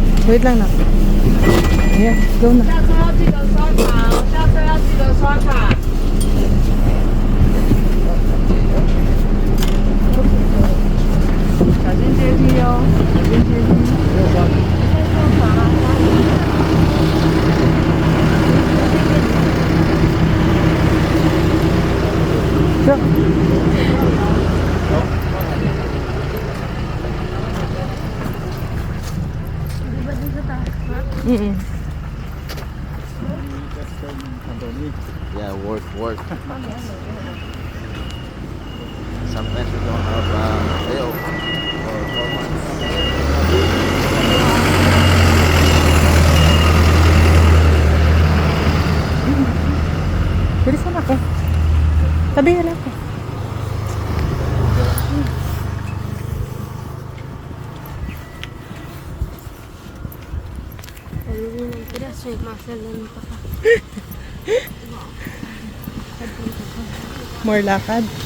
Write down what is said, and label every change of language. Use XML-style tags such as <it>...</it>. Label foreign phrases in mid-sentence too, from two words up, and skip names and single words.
<tl>Wait lang na. Ayan, go na.</tl> <zh>下车要记得刷卡哦，下车要记得刷卡。小心阶梯哦，小心阶梯。</zh> <en>Go. Mm-mm. Yeah, work. Sometimes we don't have day off for 4 months.</en> <tl>Bilisan ako. Tabi ka lang ako. More lakad.</tl>